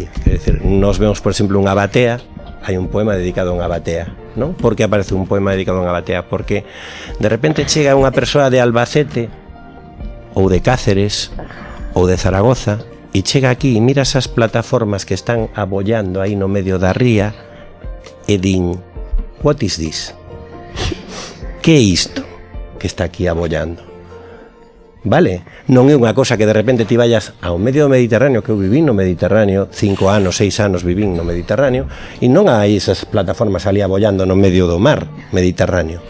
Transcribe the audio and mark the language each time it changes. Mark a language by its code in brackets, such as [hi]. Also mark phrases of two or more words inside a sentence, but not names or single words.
[gl] É dicir, nos vemos, por exemplo, unha batea, hai un poema dedicado a unha batea, non? Por que aparece un poema dedicado a unha batea? Porque de repente chega unha persoa de Albacete ou de Cáceres ou de Zaragoza e chega aquí e mira esas plataformas que están abollando aí no medio da ría e din: [en] what is this? [gl] Que é isto que está aquí abollando? Vale? Non é unha cosa que de repente ti vayas ao medio do Mediterráneo, que eu vivín no Mediterráneo, 5 anos, 6 anos vivín no Mediterráneo, e non hai esas plataformas ali abollando no medio do mar Mediterráneo.